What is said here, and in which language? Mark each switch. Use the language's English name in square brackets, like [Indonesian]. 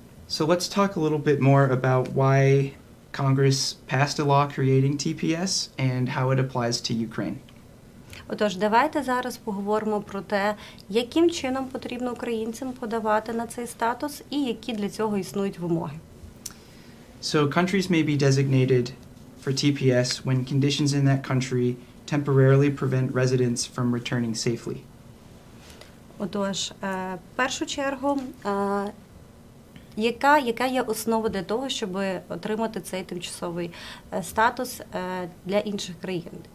[English] So let's talk a little bit more about why Congress passed a law creating TPS and how it applies to Ukraine. [Ukrainian] Отож, давайте зараз поговоримо про те, яким чином потрібно українцям подавати на цей статус і які для цього існують вимоги. [English] So countries may be designated for TPS when conditions in that country temporarily prevent residents from returning safely. [Ukrainian] Отож, в першу чергу, яка є основа для того, щоб отримати цей тимчасовий статус для інших країн?